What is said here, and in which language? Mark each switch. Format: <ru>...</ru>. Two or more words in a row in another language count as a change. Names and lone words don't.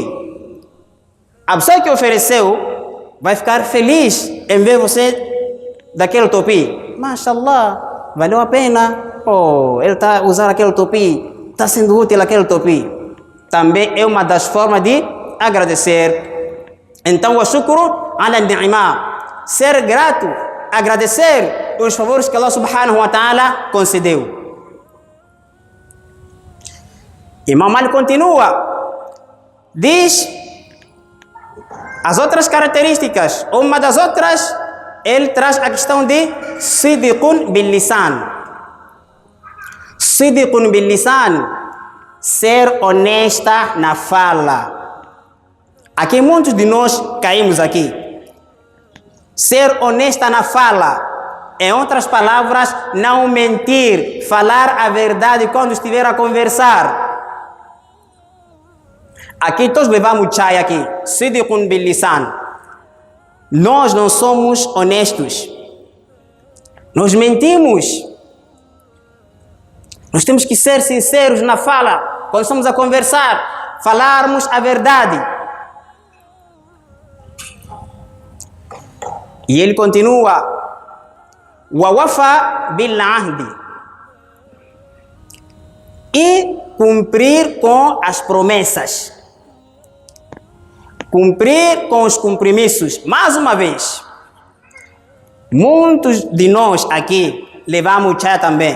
<pt>A pessoa que ofereceu vai ficar feliz em ver você daquele topi. Mashallah, valeu a pena. Oh, ele está usando aquele topi, está sendo útil aquele topi. Também é uma das formas de agradecer. Então, o</pt> <ar>شكر على النعمة,</ar> <pt>ser grato, agradecer os favores que Allah</pt> <ar>سبحانه وتعالى</ar> <pt>concedeu. Imam Malik continua, diz as outras características. Uma das outras, ele traz a questão de</pt> <ar>صدق باللسان. صدق باللسان,</ar> <pt>ser honesta na fala. Aqui muitos de nós caímos aqui. Ser honesta na fala. Em outras palavras, não mentir, falar a verdade quando estiver a conversar. Aqui todos levamos chai aqui.</pt> <ar>صدق باللسان.</ar> <pt>Nós não somos honestos. Nós mentimos. Nós temos que ser sinceros na fala. Quando estamos a conversar, falarmos a verdade. E ele continua.</pt> <ar>والوفاء بالعهد,</ar> <pt>e cumprir com as promessas, cumprir com os compromissos. Mais uma vez, muitos de nós aqui levamos chá também.</pt>